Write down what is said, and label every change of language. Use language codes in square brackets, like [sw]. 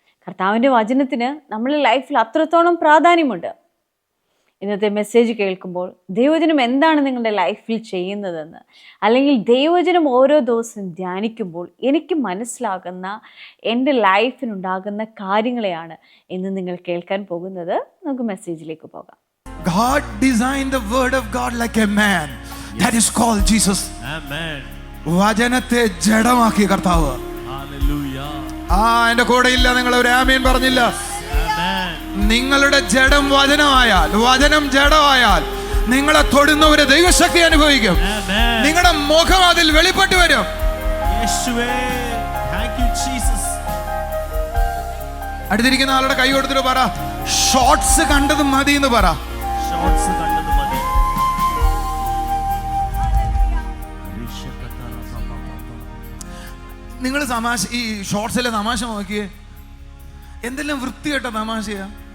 [ml] കർത്താവിൻ്റെ വചനത്തിന് നമ്മുടെ ലൈഫിൽ അത്രത്തോളം പ്രാധാന്യമുണ്ട്. ഇന്നത്തെ മെസ്സേജ് കേൾക്കുമ്പോൾ ദൈവവചനം എന്താണ് നിങ്ങളുടെ ലൈഫിൽ ചെയ്യുന്നതെന്ന്, അല്ലെങ്കിൽ ദൈവവചനം ഓരോ ദിവസവും ധ്യാനിക്കുമ്പോൾ എനിക്ക് മനസ്സിലാകുന്ന എൻ്റെ ലൈഫിനുണ്ടാകുന്ന കാര്യങ്ങളെയാണ് ഇന്ന് നിങ്ങൾ കേൾക്കാൻ പോകുന്നത്. നമുക്ക് മെസ്സേജിലേക്ക് പോകാം. [en] God designed the word of God like a man. Yes. That is called Jesus. Amen. [ml] വചനത്തെ ജഡമാക്കി കർത്താവ്. Hallelujah. എന്റെ കൂടെ ഇല്ല, നിങ്ങൾ ഒരു ആമേൻ പറഞ്ഞില്ല. Amen. നിങ്ങളുടെ ജഡം വചനമായാൽ, വചനം ജഡമായാൽ നിങ്ങളെ തൊടുന്ന ഒരു ദൈവശക്തി അനുഭവിക്കും. Amen. നിങ്ങളുടെ മുഖം അതിൽ വെളിപ്പെട്ടു വരും. യേശുവേ, [en] thank you Jesus. [ml] അടുത്തിരിക്കുന്ന ആളുടെ കൈ കൊടുത്തിട്ട് പറ, ഷോർട്സ് കണ്ടത് മതി എന്ന് പറ. ഷോർട്സ് കണ്ടത് മതി. നിങ്ങൾ തമാശ, ഈ ഷോർട്സിലെ തമാശ നോക്കിയേ, എന്തെല്ലാം വൃത്തികെട്ട തമാശയാ.